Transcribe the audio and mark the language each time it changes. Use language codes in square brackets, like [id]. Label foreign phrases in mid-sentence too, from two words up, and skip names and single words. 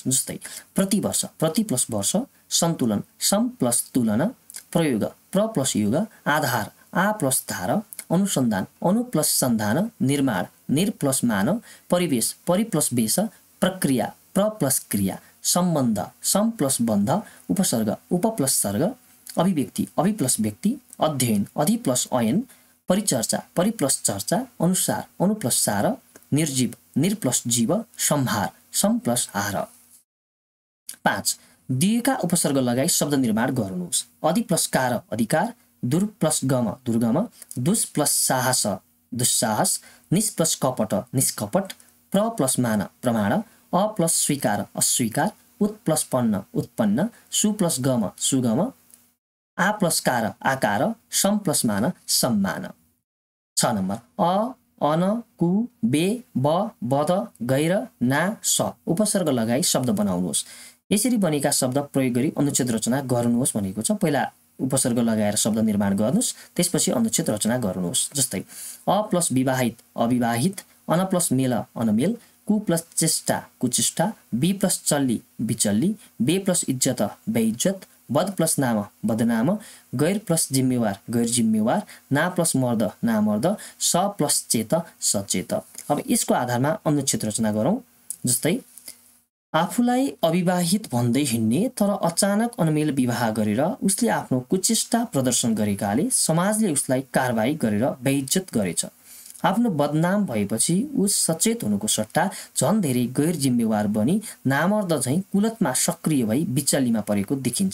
[ne] जस्तै प्रतिवर्ष, प्रति प्लस वर्ष, सन्तुलन, सम प्लस तुलना, प्रयोग, प्र प्लस युग, आधार, आ प्लस धार, अनुसन्धान, अनु प्लस सन्धान, निर्माण, निर प्लस मान, परिवेश, परि प्लस वेश, प्रक्रिया, प्र प्लस क्रिया, सम्बन्ध, सम प्लस बन्ध, उपसर्ग, उप प्लस सर्ग, अभिव्यक्ति, अभि प्लस व्यक्ति, अध्ययन, अधि प्लस अयन, परिचर्चा, परि प्लस चर्चा, अनुसार, अनु प्लस सार, निर्जीव, निर प्लस जीव, संहार, सम प्लस हार। 5 दिएका उपसर्ग लगाई शब्द निर्माण गर्नुहोस्। अधि प्लस कार, अधिकार, दुर प्लस गम, दुर्गम, दुष प्लस साहस, दुस्साहस, निस प्लस कपट, निष्कपट, प्र प्लस मान, प्रमाण, अ प्लस स्वीकार, अस्वीकार, उत प्लस पन्न, उत्पन्न, सु प्लस गम, सुगम, आ प्लस कार, आकार, सम प्लस मान, सम्मान। 6 नम्बर अ, अन, कु, बे, ब, बद, गैर, ना, स उपसर्ग लगाई शब्द बनाउनुहोस्। यसरी बनेका शब्द प्रयोग गरी अनुच्छेद रचना गर्नुहोस् भनेको छ। पहिला उपसर्ग लगाएर शब्द निर्माण गर्नुहोस्, त्यसपछि अनुच्छेद रचना गर्नुहोस्। जस्तै अ प्लस विवाहित, अविवाहित, अन प्लस मेल, अनमेल, कु प्लस चेष्टा, कुचेष्टा, बी प्लस चल्ली, बिचल्ली, बे प्लस इज्जत, बेइज्जत, बद प्लस नाम, बदनाम, गैर प्लस जिम्मेवार, गैर जिम्मेवार, ना प्लस मर्द, नामर्द, स प्लस चेत, सचेत। अब यसको आधारमा अनुच्छेद रचना गरौँ। जस्तै आफूलाई अविवाहित भन्दै हिँड्ने तर अचानक अनमेल विवाह गरेर उसले आफ्नो कुचेष्टा प्रदर्शन गरेकाले समाजले उसलाई कारबाही गरेर बेइज्जत गरेछ। आफ्नो बदनाम भएपछि उस सचेत हुनुको सट्टा झन् धेरै गैर जिम्मेवार बनी नामर्द झैँ कुलतमा सक्रिय भई बिचल्लीमा परेको देखिन्छ।